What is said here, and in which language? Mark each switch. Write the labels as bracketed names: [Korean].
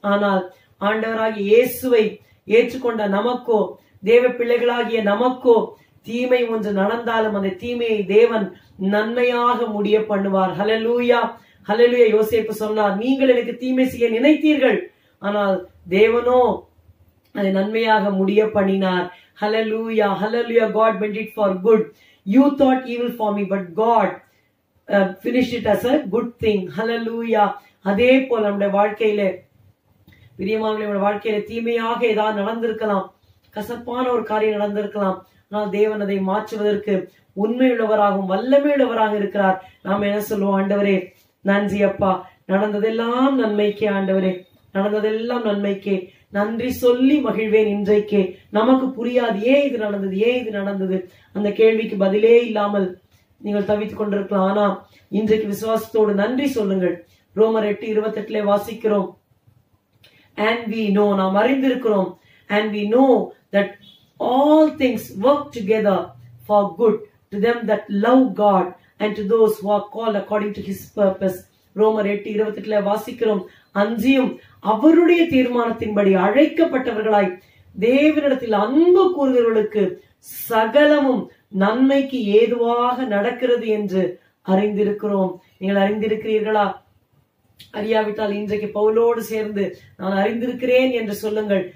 [Tamil] ஆனால் ஆண்டவராகிய இயேசுவை ஏற்றுக்கொண்ட நமக்கோ, தேவ பிள்ளைகளாகிய நமக்கோ தீமை ஒன்று நடந்தாலும் அந்த தீமையை தேவன் நன்மையாக முடிய பண்ணுவார். ஹல்லேலூயா, ஹல்லேலூயா. யோசேப்பு சொன்னார், நீங்கள் எனக்கு தீமை செய்ய நினைத்தீர்கள், ஆனால் தேவனோ அதை நன்மையாக முடிய பண்ணினார். [English] Hallelujah, hallelujah. God meant it for good. You thought evil for me, but God finished it as a good thing. Hallelujah. [Tamil] அதே போல நம்முடைய வாழ்க்கையில பிரியமானவர்களே, வாழ்க்கையில தீமையாக ஏதாவது நடந்திருக்கலாம், கசப்பான ஒரு காரியம் நடந்திருக்கலாம். ஆனால் தேவன் அதை மாற்றுவதற்கு உண்மையுள்ளவராகவும் வல்லமையுள்ளவராக இருக்கிறார். நாம் என்ன சொல்லுவோம்? ஆண்டவரே நன்றி அப்பா, நடந்ததெல்லாம் நன்மைக்கே. ஆண்டவரே நடந்ததெல்லாம் நன்மைக்கே, நன்றி சொல்லி மகிழ்வேன். இன்றைக்கே நமக்கு புரியாது ஏன் இது நடந்தது, ஏன் இது நடந்தது, அந்த கேள்விக்கு பதிலே இல்லாமல் நீங்கள் தவித்துக் கொண்டிருக்கலாம். ஆனா இன்றைக்கு விசுவாசத்தோடு நன்றி சொல்லுங்கள். ரோமர் 8:28 வாசிக்கிறோம், [English] and we know, [Tamil] நாம் அறிந்திருக்கிறோம், [English] and we know that all things work together for good to them that love God and to those who are called according to his purpose. [Tamil] ரோமர் 8:28 வாசிக்கிறோம், அன்றியும் அவருடைய தீர்மானத்தின்படி அழைக்கப்பட்டவர்களாய் தேவனிடத்தில் அன்பு கூறுகிறவர்களுக்கு சகலமும் நன்மைக்கு ஏதுவாக நடக்கிறது என்று அறிந்திருக்கிறோம். நீங்கள் அறிந்திருக்கிறீர்களா? அறியாவிட்டால் இன்றைக்கு பவுலோடு சேர்ந்து நான் அறிந்திருக்கிறேன் என்று சொல்லுங்கள்.